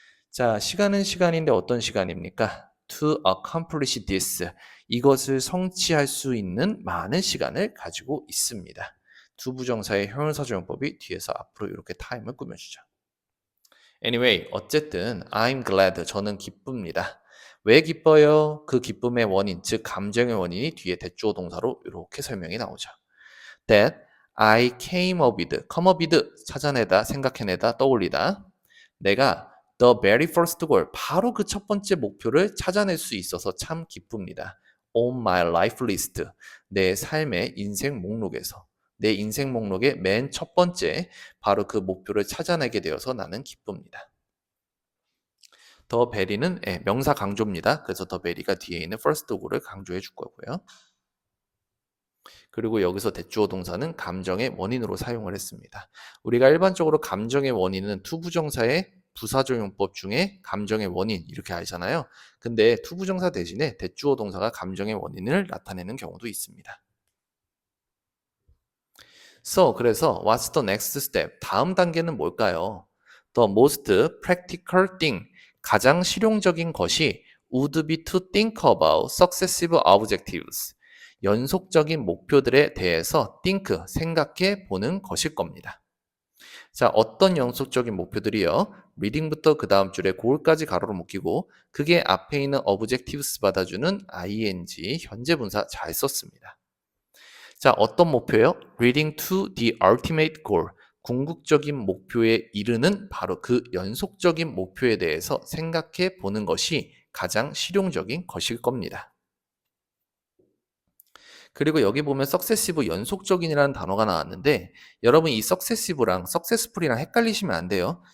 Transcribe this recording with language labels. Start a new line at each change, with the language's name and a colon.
Korean: 자, 시간은 시간인데 어떤 시간입니까?
English: To accomplish this
Korean: 이것을 성취할 수 있는 많은 시간을 가지고 있습니다. 두 부정사의 형용사조용법이 뒤에서 앞으로 이렇게 time을 꾸며주죠.
English: Anyway,
Korean: 어쨌든
English: I'm glad
Korean: 저는 기쁩니다. 왜 기뻐요? 그 기쁨의 원인, 즉 감정의 원인이 뒤에 대주어 동사로 이렇게 설명이 나오죠.
English: That I came up with, come up with,
Korean: 찾아내다, 생각해내다, 떠올리다. 내가
English: the very first goal,
Korean: 바로 그 첫 번째 목표를 찾아낼 수 있어서 참 기쁩니다.
English: On my life list,
Korean: 내 삶의 인생 목록에서. 내 인생 목록의 맨 첫 번째, 바로 그 목표를 찾아내게 되어서 나는 기쁩니다. 더 베리는 명사 강조입니다. 그래서 더 베리가 뒤에 있는 first go를 강조해 줄 거고요. 그리고 여기서 대주어 동사는 감정의 원인으로 사용을 했습니다. 우리가 일반적으로 감정의 원인은 투부정사의 부사조용법 중에 감정의 원인 이렇게 알잖아요. 근데 투부정사 대신에 대주어 동사가 감정의 원인을 나타내는 경우도 있습니다. 그래서
English: what's the next step?
Korean: 다음 단계는 뭘까요?
English: The most practical thing.
Korean: 가장 실용적인 것이
English: would be to think about successive objectives.
Korean: 연속적인 목표들에 대해서 think, 생각해 보는 것일 겁니다. 자, 어떤 연속적인 목표들이요? reading부터 그 다음 줄에 goal까지 가로로 묶이고 그게 앞에 있는 objectives 받아주는 ing, 현재 분사 잘 썼습니다. 자, 어떤 목표요?
English: reading to the ultimate goal.
Korean: 궁극적인 목표에 이르는 바로 그 연속적인 목표에 대해서 생각해 보는 것이 가장 실용적인 것일 겁니다. 그리고 여기 보면 successive 연속적인이라는 단어가 나왔는데 여러분 이 successive랑 successful이랑 헷갈리시면 안 돼요.